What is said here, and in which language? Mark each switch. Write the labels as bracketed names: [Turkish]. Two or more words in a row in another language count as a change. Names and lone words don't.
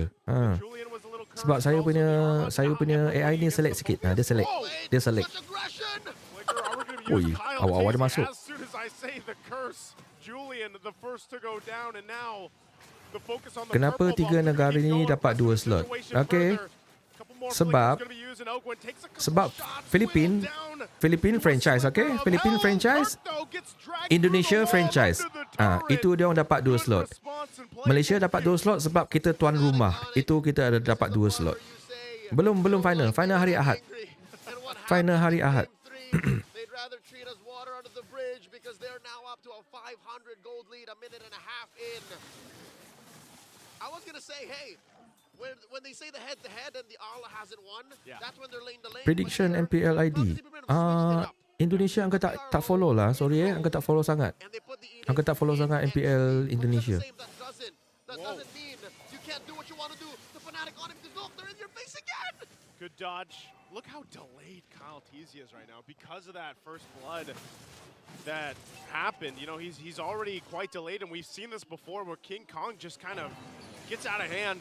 [Malay] Sebab saya punya AI ni select sikit. Dia select. Oi, awak ada masuk. Kenapa 3 negara ni dapat 2 slot? Okay. Sebab Philippine franchise, okay? Philippine franchise, Indonesia franchise. Itu dia orang dapat 2 slot. Malaysia dapat 2 slot sebab kita tuan rumah. Itu kita ada dapat 2 slot. Belum final. Final hari Ahad. [English] I was gonna say, hey, when they say the head-to-head and the Arla hasn't won, that's when they're laying the lane. [Malay] Prediction MPL ID. Indonesia angka tak follow lah. Sorry angka tak follow sangat. Angka tak follow sangat MPL Indonesia. [English] That doesn't mean you can't do what you want to do. The Fnatic on him, look, they're in your face again. Good dodge. Look how delayed Kyle Teasy is right now because of that first blood that happened. You know, he's already quite delayed, and we've seen this before where King Kong just kind of gets out of hand.